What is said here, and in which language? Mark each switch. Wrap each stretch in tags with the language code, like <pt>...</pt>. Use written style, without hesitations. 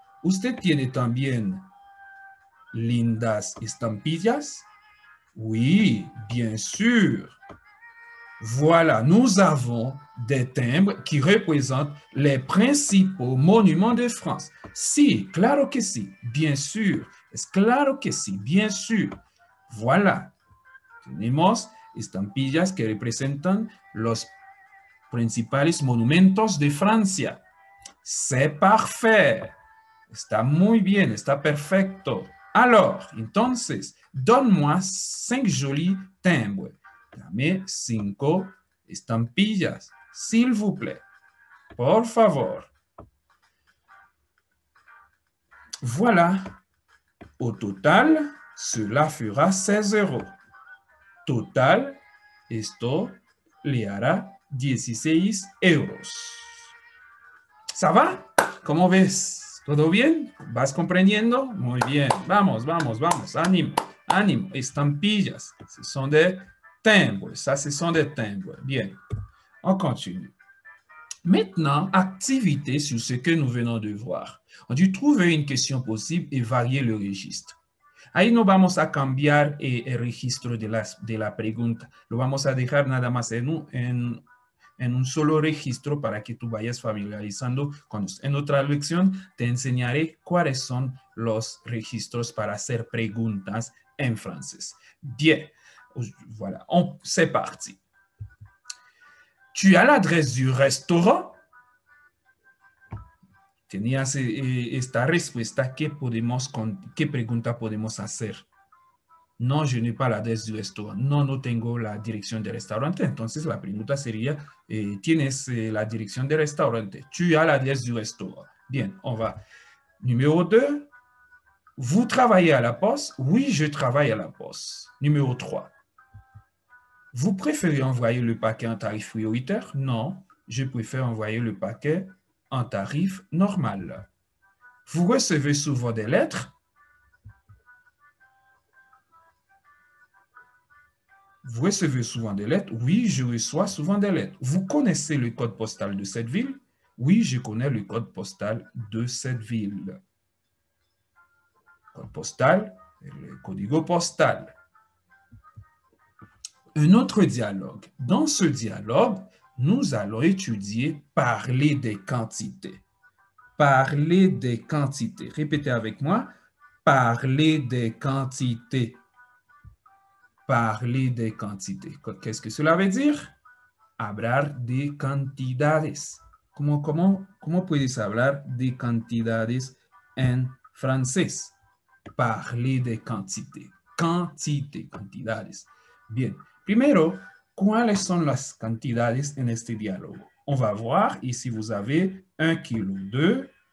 <es>¿Usted tiene también lindas estampillas?</es> <fr>Oui, bien sûr. Voilà, nous avons des timbres qui représentent les principaux monuments de France.</fr> <es>Sí, claro que sí,</es> <fr>bien sûr.</fr> <es>Es claro que sí, bien sûr. Voilà. Tenemos estampillas que representan los principales monumentos de Francia.</es> <fr>C'est parfait.</fr> <es>Está muy bien, está perfecto.</es> <fr>Alors, entonces, donne-moi 5 jolis timbres.</fr> <es>Dame 5 estampillas,</es> <fr>s'il vous plaît.</fr> <es>Por favor.</es> <fr>Voilà. Au total, cela fera 16 €.</fr> <es>Total, esto le hará 16 €.</es> <fr>¿Ça va?</fr> <es>¿Cómo ves? ¿Todo bien? ¿Vas comprendiendo? Muy bien. Vamos. Ánimo. Estampillas.</es> <fr>Ce sont des timbres. Ça, ce sont des timbres. Bien. On continue. Maintenant, activité sur ce que nous venons de voir. On dit trouver une question possible et varier le registre.</fr> <es>Ahí no vamos a cambiar el registro de la pregunta. Lo vamos a dejar nada más en un solo registro para que tú vayas familiarizando con esto. En otra lección te enseñaré cuáles son los registros para hacer preguntas en francés.</es> <fr>Bien, voilà, c'est parti. Tu as l'adresse du restaurant?</fr> <es>tenías esta respuesta, ¿qué pregunta podemos hacer?</es> <fr>No, je n'ai pas l'adresse du restaurant.</fr> <es>No, no tengo la dirección del restaurante. Entonces, la pregunta sería, ¿tienes la dirección del restaurante?</es> <fr>Tu as l'adresse du restaurant. Bien, on va. Numéro 2, vous travaillez à la poste? Oui, je travaille à la poste. Numéro 3, vous préférez envoyer le paquet en tarif prioritaire? Non, je préfère envoyer le paquet en tarif normal. Vous recevez souvent des lettres? Vous recevez souvent des lettres? Oui, je reçois souvent des lettres. Vous connaissez le code postal de cette ville? Oui, je connais le code postal de cette ville. Code postal, le código postal. Un autre dialogue. Dans ce dialogue, nous allons étudier parler des quantités. Parler des quantités. Répétez avec moi. Parler des quantités. Parler de quantités. Qu'est-ce que cela veut dire?</fr> <es>Hablar de cantidades. ¿Cómo puedes hablar de cantidades en francés?</es> <fr>Parler de quantité. Quantité, cantidades. Bien.</fr> <es>Primero, ¿cuáles son las cantidades en este diálogo?</es> <fr>On va voir ici, vous avez 1 kilo de...</fr>